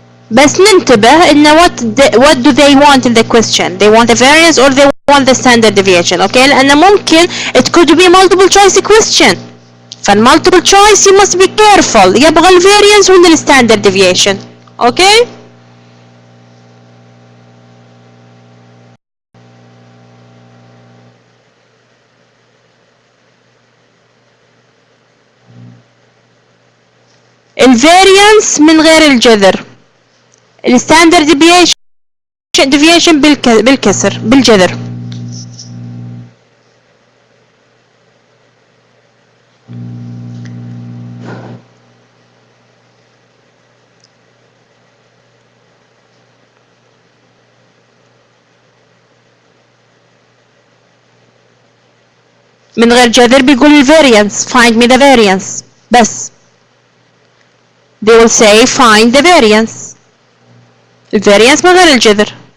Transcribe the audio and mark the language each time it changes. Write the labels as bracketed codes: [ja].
[ar] بس ننتبه ان [en] what do they want in the question? They want the variance or they want the standard deviation. okay, [ar] لان [en] ممكن it could be multiple choice question. [ar] فالmultiple choice you must be careful. يبغى ال variance ولا ال standard deviation. [en] okay. [ar] الفاريانس من غير الجذر، الستاندرد ديفيشن بالكسر بالجذر. من غير جذر بيقول الفاريانس [en] find me the variance [ar] بس. [en] they will say find the variance. [ar] الفاريانس من غير الجذر.